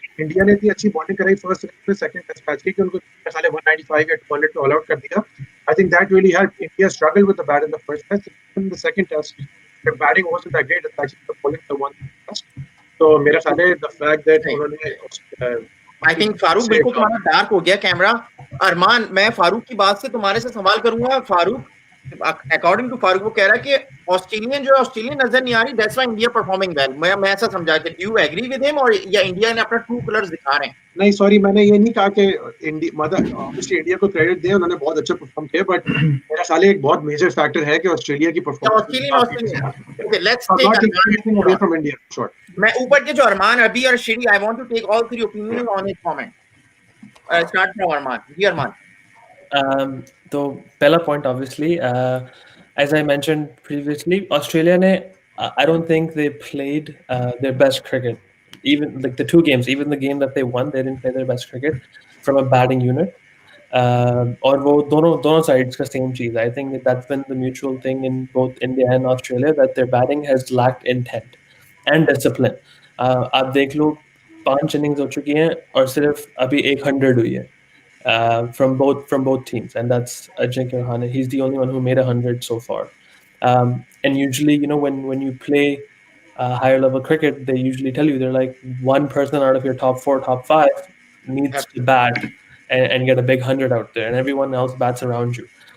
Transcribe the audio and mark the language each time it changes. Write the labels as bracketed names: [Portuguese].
[Hindi] India ने इतनी अच्छी बॉलिंग कराई फर्स्ट में, सेकंड टेस्ट मैच की, उनको 195 या 200 पे ऑल आउट कर दिया. [English] I think that really helped. India struggled with the bat in the first test. In the second test the batting wasn't that great, it's actually the bowling the one test. [Hindi] So मेरा ख्याल है [English] the fact that [Hindi] उन्होंने [English] I think [Hindi] Farooq बिल्कुल तुम्हारा dark हो गया camera. अरमान, मैं फारूक की बात से तुम्हारे से सवाल करूंगा. फारूक, अकॉर्डिंग टू फारूक वो कह रहा है कि ऑस्ट्रेलियन जो ऑस्ट्रेलियन नजर नहीं आ रही, [English] That's why India performing well. [Hindi] मैं ऐसा समझा कि [English] do you agree with him, [Hindi] और या इंडिया ने अपना ट्रू कलर्स दिखा रहे हैं? नहीं, सॉरी, मैंने ये नहीं कहा कि इंडिया मतलब ऑब्वियसली इंडिया को क्रेडिट दें, उन्होंने बहुत अच्छा परफॉर्म किया, बट मेरा ख्याल है एक बहुत मेजर फैक्टर है कि ऑस्ट्रेलिया की performance. [English] Okay, let's take away from India. Short, [Hindi] मैं ऊपर के जो [English] अरमान, अभी और Shiri, I want to take all three opinion on his comment. Start from Armaan. [Hindi] जी [English] Armaan. [Hindi] तो पहला [English] Point obviously, as I mentioned previously, Australia ne, I don't think they played their best cricket. Even like the two games, even the game that they won, they didn't play their best cricket from a batting unit. [Hindi] और वो दोनों sides का same cheese. [English] I think that's been the mutual thing in both India and Australia, that their batting has lacked intent and discipline. [Hindi] आप देख लो 5 innings हो चुकी हैं और सिर्फ अभी 100 हुई है. [English] From both teams, and that's Ajinkya Rahane. He's the only one who made 100 so far. And usually, when you play higher level cricket, they usually tell you, they're like, one person out of your top 4, top 5 needs to bat and get a big 100 out there, and everyone else bats around you.